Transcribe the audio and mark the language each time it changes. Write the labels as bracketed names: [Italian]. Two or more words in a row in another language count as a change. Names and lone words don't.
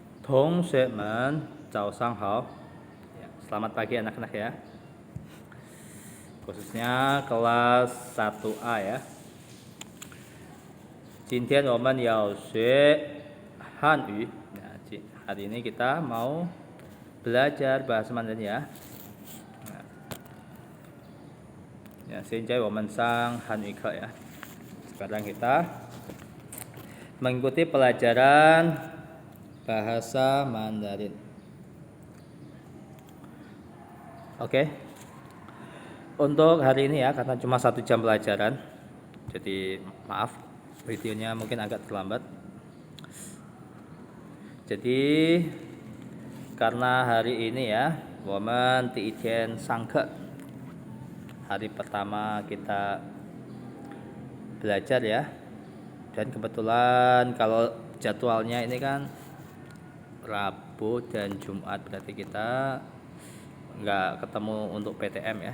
[Chinese] 同学们早上好. [Indonesian] Ya, selamat pagi anak-anak ya. Khususnya kelas 1A ya. [Chinese] 今天我们要学汉语. [Indonesian] Nah, hari ini kita mau belajar bahasa Mandarin ya. Nah, ya, [Chinese] 现在我们上汉语课 ya. [Indonesian] Sekarang kita mengikuti pelajaran bahasa Mandarin. Oke. Untuk hari ini ya, karena cuma 1 jam pelajaran, jadi maaf videonya mungkin agak terlambat. Jadi karena hari ini ya, [Chinese] 我们第一天上课, [Indonesian] hari pertama kita belajar ya. Dan kebetulan kalau jadwalnya ini kan Rabu dan Jumat, berarti kita nggak ketemu untuk PTM ya.